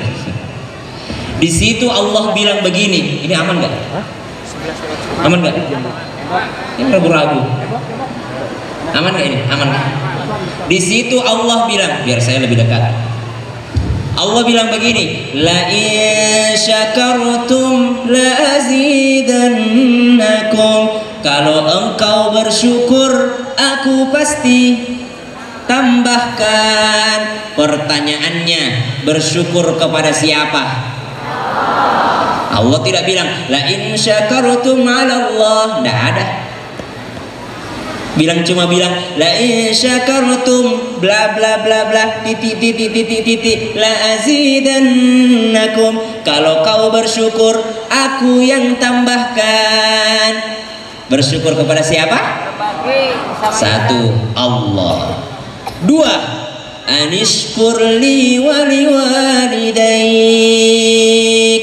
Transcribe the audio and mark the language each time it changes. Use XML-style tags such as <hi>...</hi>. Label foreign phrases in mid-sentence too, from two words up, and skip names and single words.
<id>Di situ Allah bilang begini, ini aman nggak? Aman nggak? Ini ragu-ragu. Aman nggak ini? Aman nggak? Di situ Allah bilang, biar saya lebih dekat. Allah bilang begini,</id> <ar>لئن شكرتم لأزيدنكم.</ar> <id>Kalau engkau bersyukur, aku pasti tambahkan. Pertanyaannya, bersyukur kepada siapa? Allah tidak bilang</id> <ar>لئن شكرتم على الله,</ar> <id>tidak ada. Cuma bilang</id> <ar>لئن شكرتم</ar> <id>bla bla bla bla titik</id> <ar>لأزيدنكم.</ar> <id>Kalau kau bersyukur, aku yang tambahkan. Bersyukur kepada siapa? 1, Allah.</id> <ar>2, أن اشكر لي ولوالديك.</ar>